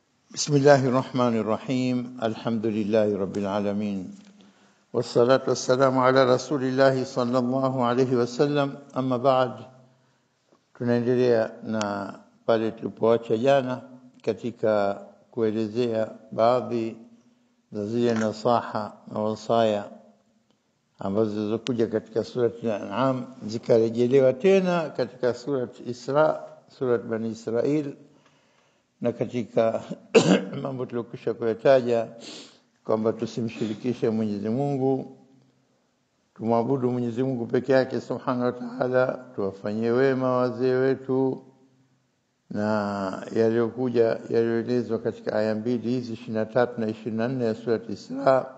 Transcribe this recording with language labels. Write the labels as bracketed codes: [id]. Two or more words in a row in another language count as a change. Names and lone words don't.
[ar] بسم الله الرحمن الرحيم الحمد لله رب العالمين والصلاة والسلام على رسول الله صلى الله عليه وسلم أما بعد [sw] tunaendelea na pale tulipoacha jana katika kuelezea baadhi za zile nasaha na wasaya ambazo zilizokuja katika surati al-An'am zikarejelewa tena katika surati Isra, surati Bani Israil, na katika mambo tuliyokwisha kuyataja kwamba tusimshirikishe Mwenyezi Mungu, tumwabudu Mwenyezi Mungu peke yake [ar] سبحانه وتعالى, [sw] tuwafanyie wema wazee wetu, na yaliyoelezwa katika aya mbili hizi 23 na 24 ya surati Isra.